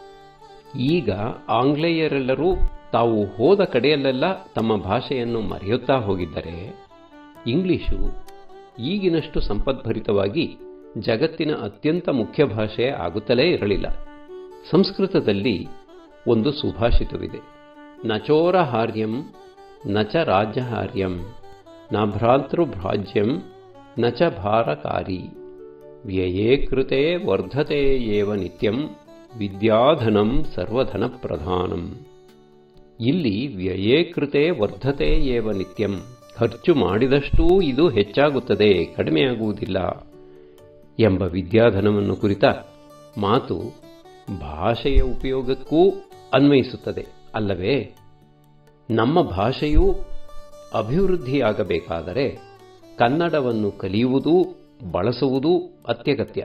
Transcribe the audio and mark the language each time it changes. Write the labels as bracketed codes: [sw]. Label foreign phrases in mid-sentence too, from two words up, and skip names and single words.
[kn] ಈಗ ಆಂಗ್ಲೇಯರೆಲ್ಲರೂ ತಾವು ಹೋದ ಕಡೆಯಲ್ಲೆಲ್ಲ ತಮ್ಮ ಭಾಷೆಯನ್ನು ಮರೆಯುತ್ತಾ ಹೋಗಿದ್ದರೆ, ಇಂಗ್ಲಿಶು ಈಗಿನಷ್ಟು ಸಂಪದ್ಭರಿತವಾಗಿ ಜಗತ್ತಿನ ಅತ್ಯಂತ ಮುಖ್ಯ ಭಾಷೆ ಆಗುತ್ತಲೇ ಇರಲಿಲ್ಲ. ಸಂಸ್ಕೃತದಲ್ಲಿ ಒಂದು ಸುಭಾಷಿತವಿದೆ, [sa] ನಚೋರಹಾರ್ಯಂ ನಚ ರಾಜ್ಯಹಾರ್ಯಂ ನ ಭ್ರಾತೃಭ್ರಾಜ್ಯಂ ನಚ ಭಾರಕಾರಿ ವ್ಯಯೇ ಕೃತೆ ವರ್ಧತೆ ಏವ ನಿತ್ಯಂ ವಿದ್ಯಾಧನಂ ಸರ್ವಧನ ಪ್ರಧಾನಂ. ಇಲ್ಲಿ ವ್ಯಯೇ ಕೃತೆ ವರ್ಧತೆ ಏವ ನಿತ್ಯಂ, [kn] ಖರ್ಚು ಮಾಡಿದಷ್ಟೂ ಇದು ಹೆಚ್ಚಾಗುತ್ತದೆ, ಕಡಿಮೆಯಾಗುವುದಿಲ್ಲ ಎಂಬ ವಿದ್ಯಾಧನವನ್ನು ಕುರಿತ ಮಾತು ಭಾಷೆಯ ಉಪಯೋಗಕ್ಕೂ ಅನ್ವಯಿಸುತ್ತದೆ ಅಲ್ಲವೇ? ನಮ್ಮ ಭಾಷೆಯೂ ಅಭಿವೃದ್ಧಿಯಾಗಬೇಕಾದರೆ ಕನ್ನಡವನ್ನು ಕಲಿಯುವುದೂ ಬಳಸುವುದೂ ಅತ್ಯಗತ್ಯ.